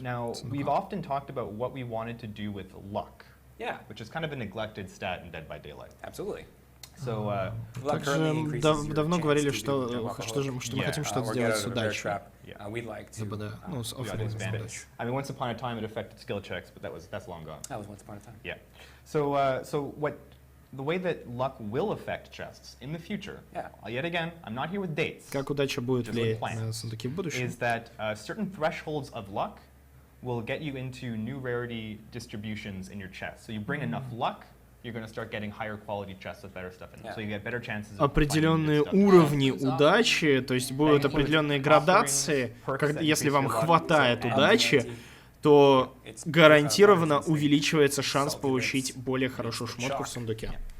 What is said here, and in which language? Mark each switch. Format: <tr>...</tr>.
<en>Now, we've often talked about what we wanted to do with luck, which is kind of a neglected stat in Dead by Daylight. Absolutely. So,</en> <ru>также давно говорили, что мы хотим что-то сделать с удачей. ДБД, ну, с оффером удачи.</ru> <en>I mean, once upon a time it affected skill checks, but that's long gone. That was once upon a time. Yeah. So, the way that luck will affect chests in the future, yet again, I'm not here with dates.</en> <ru>Как удача будет влиять на сундуки в будущем?</ru> <en>Is that certain thresholds of luck will get you into new rarity distributions in your chest. So you bring enough luck, you're going to start getting higher quality chests with better stuff in them. So you get better chances of</en> <ru>определенные уровни удачи, то есть будут определенные градации, если вам хватает удачи, то гарантированно увеличивается шанс получить более хорошую шмотку в сундуке.</ru>